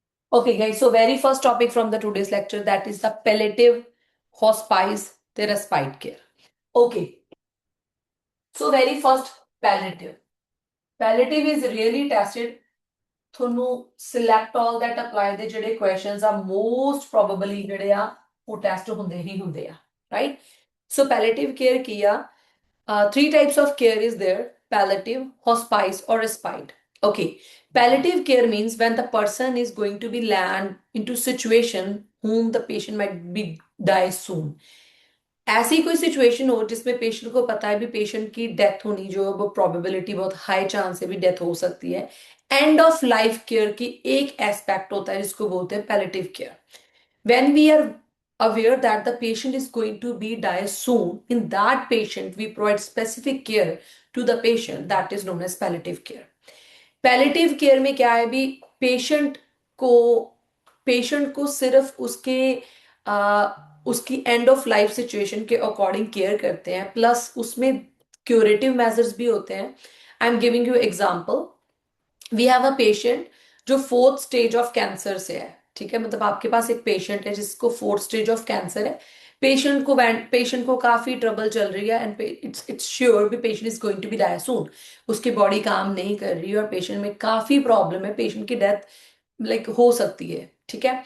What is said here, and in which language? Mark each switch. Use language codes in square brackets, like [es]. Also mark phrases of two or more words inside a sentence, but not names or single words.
[en] Okay, guys. So very first topic from the today's lecture, that is the palliative hospice the respite care. Okay. So very first palliative. Palliative is really tested [pa] ਤੁਹਾਨੂੰ [en] select all that apply [pa] ਦੇ ਜਿਹੜੇ questions ਆ [en] most probably [pa] ਜਿਹੜੇ ਆ ਉਹ ਟੈਸਟ ਹੁੰਦੇ ਹੀ ਹੁੰਦੇ ਆ right. [en] So palliative care [pa] ਕੀ ਆ? [en] Three types of care is there: palliative, hospice, or respite. Okay, palliative care means when the person is going to be land into situation whom the patient might be die soon. [hi] ऐसी कोई सिचुएशन हो जिसमें पेशेंट को पता है भी पेशेंट की डेथ होनी जो वो प्रोबेबिलिटी बहुत [en] high chance [hi] है भी डेथ हो सकती है। [en] end of life care [hi] की एक एस्पेक्ट होता है जिसको बोलते हैं [en] palliative care. When we are aware that the patient is going to be die soon, in that patient we provide specific care to the patient, that is known as palliative care. Palliative care [hi] में क्या है भी को पेशेंट को सिर्फ उसकी [en] end of life situation [hi] के अकॉर्डिंग केयर करते हैं, प्लस उसमें [en] curative measures [hi] भी होते हैं। [en] I am giving you example. we have a patient [hi] जो [en] fourth stage of cancer [hi] से है, ठीक है, मतलब आपके पास एक पेशेंट है जिसको [en] fourth stage of cancer [hi] है। पेशेंट को काफी ट्रबल चल रही है [en] and it's sure [hi] भी [en] patient is going to be die soon. [hi] उसकी बॉडी काम नहीं कर रही है और पेशेंट में काफी प्रॉब्लम है, पेशेंट की डेथ लाइक हो सकती है, ठीक है।